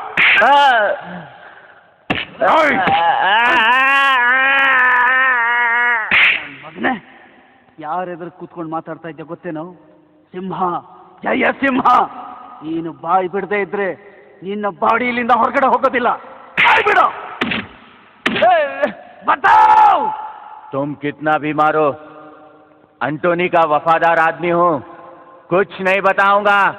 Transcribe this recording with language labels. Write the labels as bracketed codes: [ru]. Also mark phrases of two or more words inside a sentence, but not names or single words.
[kn] ಮಗನೇ, ಯಾರೆದ್ರು ಕೂತ್ಕೊಂಡು ಮಾತಾಡ್ತಾ ಇದ್ದೆ ಗೊತ್ತೇನೋ? ಸಿಂಹ, ಜಯ ಸಿಂಹ. ನೀನು ಬಾಯಿ ಬಿಡದೆ ಇದ್ರೆ ನಿನ್ನ ಬಾಡಿ ಇಲ್ಲಿಂದ ಹೊರಗಡೆ ಹೋಗೋದಿಲ್ಲ. ಬಾಯ್ ಬಿಡು. [hi] बताओ तुम कितना भी मारो, एंटोनी का वफादार आदमी हूँ. कुछ नहीं बताऊंगा.